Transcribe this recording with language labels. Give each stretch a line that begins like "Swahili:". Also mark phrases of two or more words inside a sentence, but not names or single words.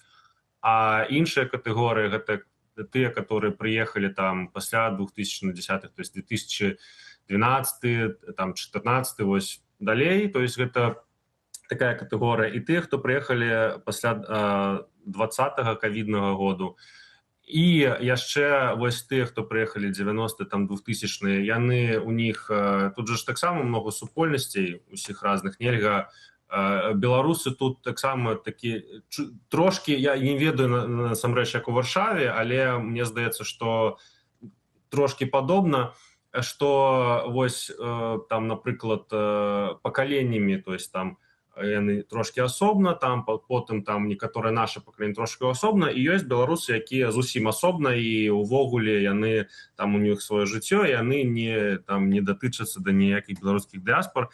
Belarusian: А іншая катэгорыя — гэта тыя, которые прыехалі там пасля 2010-х,
Russian: то есть
Belarusian: 2012, там 14, вось далей,
Russian: то есть
Belarusian: гэта такая катэгорыя. І тыя, хто прыехалі пасля 20-го ковіднага году. І яшчэ вось тыя, хто прыехалі 90-е, там 2000-е, яны у них, тут же ж таксама много супольнасцей усіх разных, нельга. Беларусы тут таксама такі трошки, я не ведаю насамрэч як у Варшаве, але мне здаецца, што трошки падобна, што вось там, напрыклад, пакаленнямі,
Russian: то есть
Belarusian: там яны трошки асобна, там потым там некаторыя нашы пакаленні трошки асобна, і ёсць беларусы, якія зусім асобна, і увогуле яны там у них сваё жыццё, і яны не датычацца да ніякіх беларускіх дыяспор.